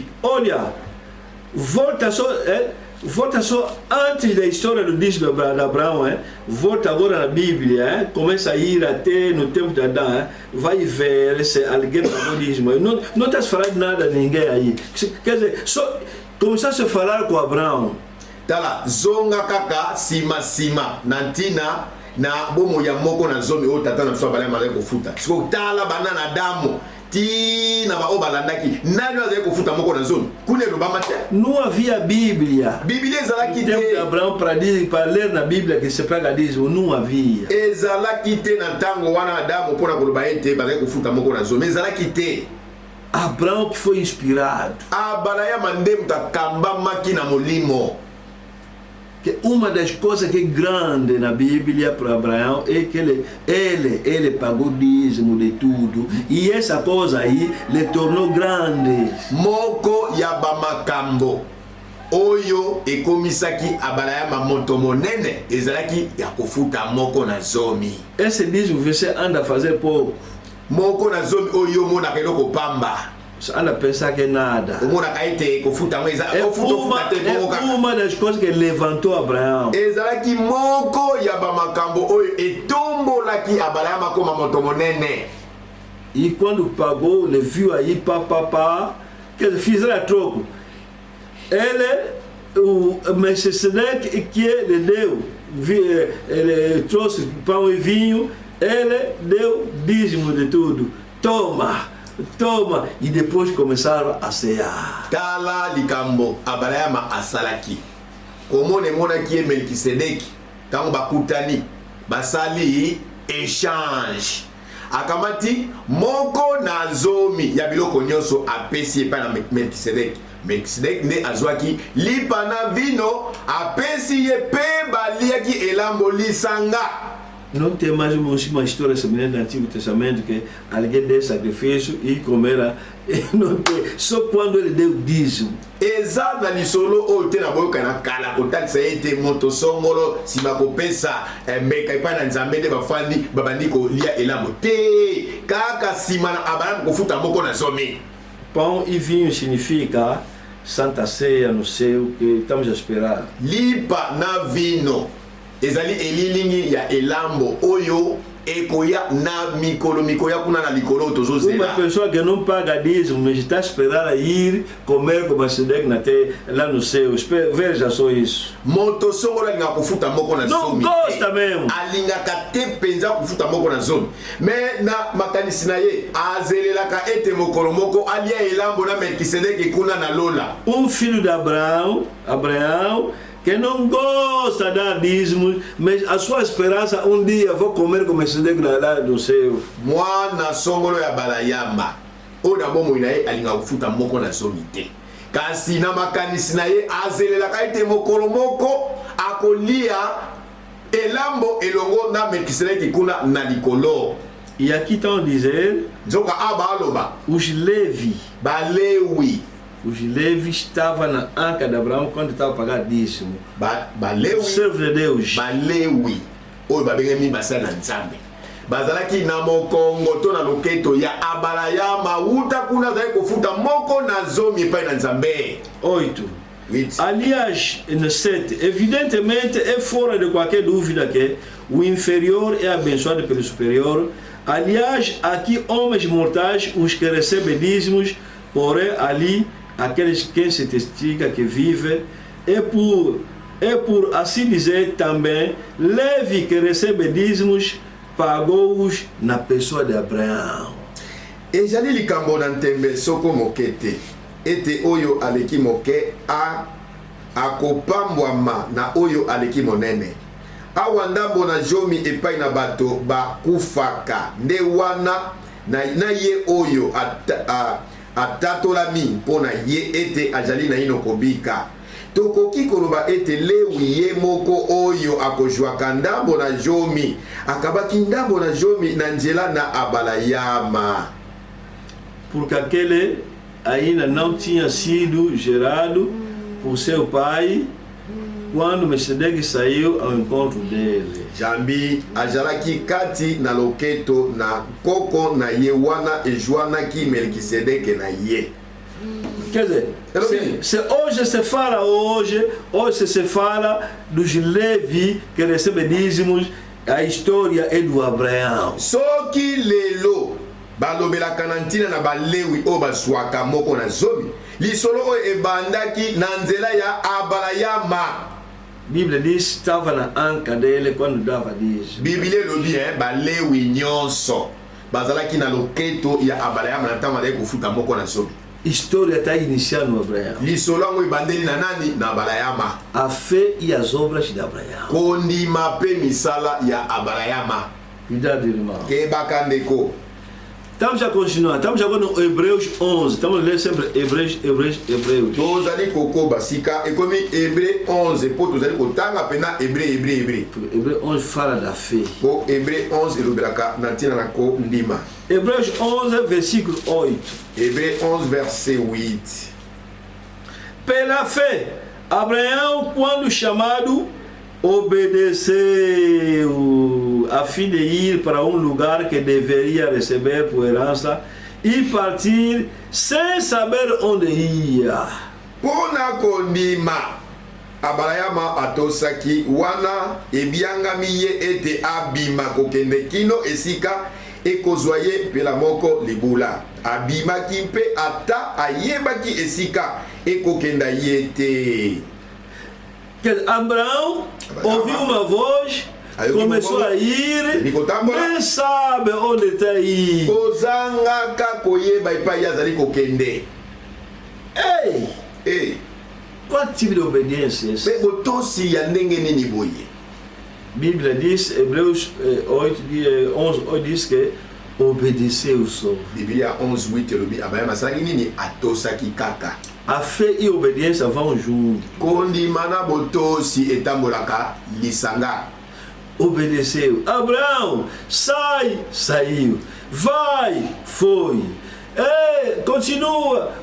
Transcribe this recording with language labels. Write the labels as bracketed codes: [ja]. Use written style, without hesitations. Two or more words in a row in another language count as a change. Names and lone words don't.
[pt] Olha, volta só antes da história do dízimo de Abraão, volta agora na Bíblia, começa a ir até no tempo de Adão, vai ver se alguém pagou dízimo. Não está falando nada de ninguém aí. Quer dizer, só começasse a falar com Abraão. [ln] Tala zonga kaka sima na ntina na bomo ya moko na zomi o tata na biso abalayama azali kofuta siko tala bana na Adamu ti na ba obalandaki nani azali kofuta moko na zomi kuna elobama te. [pt] Não havia Bíblia. [ln] Biblia ezalaki [pt] Tempo de [ln] te [pt] Abraão para ler na Bíblia que se pega dízimo, não havia. [ln] ezalaki te na ntango wana Adamu mpona koloba ete bazali kofuta moko na zomi ezalaki te. [pt] Abraão que foi inspirado. [ln] Abalayama nde mutu akambamaki na molimo. [pt] Que uma das coisas que é grande na Bíblia para Abraão é que ele pagou dízimo de tudo. E essa coisa aí lhe tornou grande. [ln] Moko ya bamakambo oyo ekomisaki Abalayama moto monene ezalaki ya kofuta moko na zomi. [pt] Esse dízimo você anda a fazer pouco. [ln] Moko na zomi oyo monaka eloko pamba. [pt] Você anda a pensar que é nada. [ln] Omonaka ete kofuta ngo [pt] É uma das coisas que levantou Abraão. [ln] ezalaki moko ya bamakambo oyo etombolaki Abalayama koma moto monene. [pt] E quando pagou, ele viu aí, pá, que fizeram troco. O Melquisedeque que ele deu, ele trouxe pão e vinho, ele deu dízimo de tudo. Toma. E depois começaram a cear. [ln] Tala likambo Abalayama asalaki. Komone monaki ye Melkisedeki tango bakutani basali échange. Akamati moko na zomi ya biloko nyonso apesi epai na Melkisedeki. Melkisedeki nde azwaki lipa na vino apesi ye pe baliaki elambo lisanga. [pt] Não tem mais uma história semelhante no Antigo Testamento que alguém deu sacrifício e comerá. Não tem. Só quando ele deu dízimo. [ln] Eza na lisolo oyo te na boyoka na kala kotalisa ete moto songolo nsima kopesa mbeka epai na nzambe nde bafandi babandi kolia elambo te kaka nsima na Abrahamu kofuta moko na zomi. [pt] Pão e vinho significa Santa Ceia no céu que estamos a esperar. [ln] Lipa na vino ezali elilingi ya elambo oyo ekoya na mikolo kuna na likolo tozozela. [pt] Uma pessoa que não paga dízimo mas está esperando ir comer com Melquisedeque lá no céu. Veja só isso. [ln] Moto songolo alinga kofuta moko na zomi. [pt] Não gosta mesmo. [ln] Alingaka te penza kofuta moko na zomi. Mais na makanisi na ye azelelaka ete mokolo moko alia elambo na Melkisedeki kuna na lola. [pt] Filho de Abraão que não gosta de dar dízimo, mas a sua esperança dia vou comer com Melquisedeque lá no céu. [ln] Mwana songolo ya Balayama oyo bomoi na ye alinga kofuta moko na zomi te. Kasi na makanisi na ye azelelaka ete mokolo moko akolia elambo elongo na Melkisedeki kuna na likolo. [pt] E aqui estão a dizer [ln] nzoka abaloba [pt] os Levi. [ln] Balewi. [pt] Os Levi estavam na anca de Abraão quando estava a pagar dízimo. [ln] Balewi. [pt] Servo de Deus. [ln] Balewi. Oyo babengami basa na nzambe. Bazalaki na mokongo to na loketo ya Abalayama uta kuna zali kofuta moko na zomi epai na nzambe. [pt] 8. Aliás, no 7, evidentemente é fora de qualquer dúvida que o inferior é abençoado pelo superior. Aliás, aqui homens mortais, os que recebem dízimos, porém ali aqueles que se testifica que vivem, é por assim dizer também, Levi que recebe dízimos, pagou-os na pessoa de Abraão. [ln] Ezali likambo na ntembe soko mokete. Ete oyo aleki moke akopambwama na oyo aleki monene. Awa ndambo na jomi epai na bato bakufaka nde wana na ye oyo atatolami mpona ye ete azali na ino kobika. Tokoki koloba ete Lewi ye moko oyo akozwaka ndambo na jomi akabaki ndambo na jomi na nzela na Abalayama. [pt] Porque aquele ainda não tinha sido gerado por seu pai quando Melquisedeque saiu ao encontro dele. [ln] Jambi azalaki kati na loketo na koko na ye wana ejuanaki Melkisedeke na ye. [pt] Quer dizer, se hoje se fala hoje se fala dos Levi que recebem dízimos, a história é do Abraão. [ln] Soki lelo balobelaka na ntina na Balewi o bazwaka moko na zomi lisolo oyo ebandaki na nzela ya Abalayama. [pt] Bíblia diz que estava na anca dele quando dava dízimo. [ln] Biblia lobi balewi nyonso bazalaki na loketo ya Abraham na ntango azali kofuta moko na sobi. [pt] História está iniciando no Abraão. [ln] Lisolo yango ebandeli na nani? Na Abrahama. [pt] A fé e as obras de Abraão. [ln] Kondima pe misala ya Abrahama. [pt] Cuidado, irmão. [ln] Kebaka ndeko. [pt] Estamos a continuar. Estamos agora no Hebreus 11. Estamos a ler sempre Hebreus. [ln] Tozali kokoba sika ekomi Hébreu 11 po tozali kotanga pena Hébreu. [pt] Hebreus 11 fala da fé. [ln] Po Hébreu 11 elobelaka na ntina na ko ndima. [pt] Hebreus 11, versículo 8. [ln] Hébreu 11 verset 8. [pt] Pela fé, Abraão, quando chamado, obedeceu a fim de ir para um lugar que deveria receber por herança e partir sem saber onde ia. [ln] Pona kondima Abrahama atosaki wana ebiangami ye ete abima kokende kino esika ekozwa ye pela moko libula. Abimaki mpe ata ayebaki esika ekokenda ye te. [pt] Abraão ouviu uma voz, começou a ir, nem sabe onde está indo. [ln] Kozangaka koyeba epai azali kokende. [pt] Ei! Qual tipo de obediência é essa? [ln] Pe botosi ya ndenge nini boye? [pt] Bíblia diz, Hebreus 11 diz que obedeceu só. [ln] Biblia 11:8 elobi Abraham asalaki nini? Atosaki kaka. [pt] A fé e a obediência vão juntos. [ln] Kondima na botosi etambolaka lisanga. [pt] Obedeceu. Abraão, sai, saiu. Vai, foi. Continua.